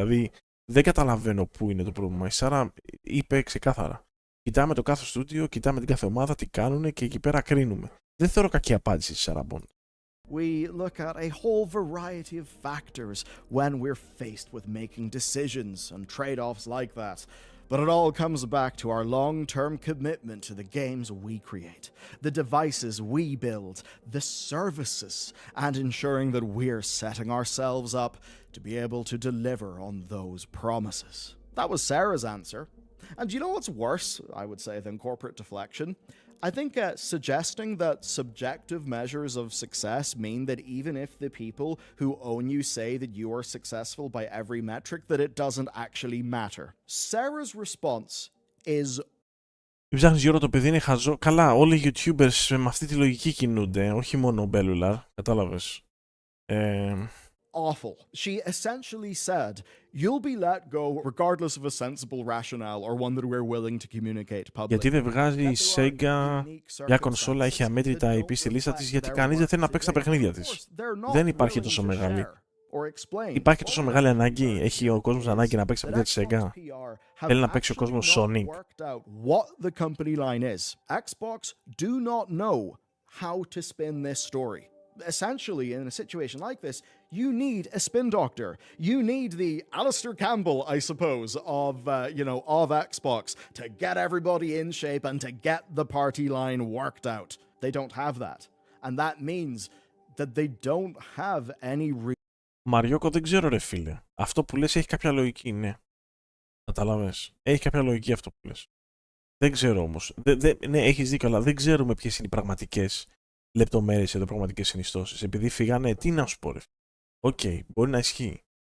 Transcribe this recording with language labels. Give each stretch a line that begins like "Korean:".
Greek: Δηλαδή, δεν καταλαβαίνω πού είναι το πρόβλημα. Η Sarah είπε ξεκάθαρα. Κοιτάμε το κάθε στούντιο, κοιτάμε την κάθε ομάδα, τι κάνουνε και εκεί πέρα κρίνουμε. Δεν θεωρώ κακή απάντηση της Sarah Bond.
English: We look at a whole variety of factors when we're faced with making decisions and trade-offs like that. But it all comes back to our long-term commitment to the games we create, the devices we build, the services, and ensuring that we're setting ourselves up to be able to deliver on those promises. That was Sarah's answer. And you know what's worse, I would say, than corporate deflection? I think suggesting that subjective measures of success mean that even if the people who own you say that you are successful by every metric, that it doesn't actually matter. Sarah's response is
Greek: Ψάχνεις Γιώργο, το παιδί είναι χαζό. Καλά, όλοι οι YouTubers με αυτή τη λογική κινούνται, όχι μόνο ο Μπέλουλαρ, κατάλαβες.
English: awful. She essentially said, you'll be let go regardless of a sensible rationale or one that we're willing to communicate publicly.
Greek: Γιατί δεν βγάζει η Sega μια κονσόλα, έχει αμέτρητα IP στη λίστα της, γιατί κανείς δεν θέλει να παίξει τα παιχνίδια της. Δεν υπάρχει τόσο μεγάλη. Υπάρχει τόσο μεγάλη ανάγκη, έχει ο κόσμος ανάγκη να παίξει τα παιχνίδια της Sega. Θέλει να παίξει ο κόσμος Sonic.
English: What the company line is. Xbox do not know how to spin this story. Essentially, in a situation like this, you need a spin doctor. You need the Alistair Campbell, I suppose, of Xbox to get everybody in shape and to get the party line worked out. They don't have that. And that means that they don't have any
Greek: Μαριόκο, δεν ξέρω ρε φίλε. Αυτό που λες έχει κάποια λογική, ναι. Καταλαβες. Έχει κάποια λογική αυτό που λες. Δεν ξέρω όμως. Ναι, έχεις δίκιο, αλλά δεν ξέρουμε ποιες είναι οι πραγματικές λεπτομέρειες εδώ, πραγματικές συνιστώσεις. Επειδή φύγανε, τι να σου πω ρε. Οκ, μπορεί να ισχύει.